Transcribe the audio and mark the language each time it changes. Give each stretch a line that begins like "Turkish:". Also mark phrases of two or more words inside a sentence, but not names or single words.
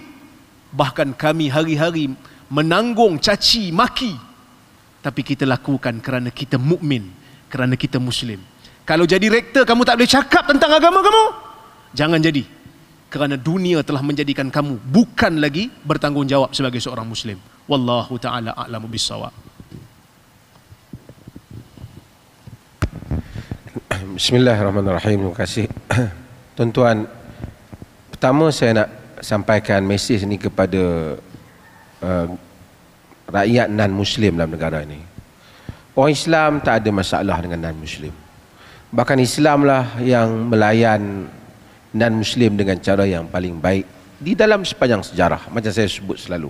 Malay: Bahkan kami hari-hari menanggung caci maki, tapi kita lakukan kerana kita mukmin, kerana kita Muslim. Kalau jadi rektor kamu tak boleh cakap tentang agama kamu, jangan jadi. Kerana dunia telah menjadikan kamu bukan lagi bertanggungjawab sebagai seorang Muslim.
Arabic: Wallahu ta'ala a'lamu bissawab. Bismillahirrahmanirrahim.
Malay: Terima kasih. Tuan-tuan, pertama saya nak sampaikan mesej ni kepada rakyat non-Muslim dalam negara ini. Orang Islam tak ada masalah dengan non-Muslim. Bahkan Islamlah yang melayan non-Muslim dengan cara yang paling baik di dalam sepanjang sejarah, macam saya sebut selalu.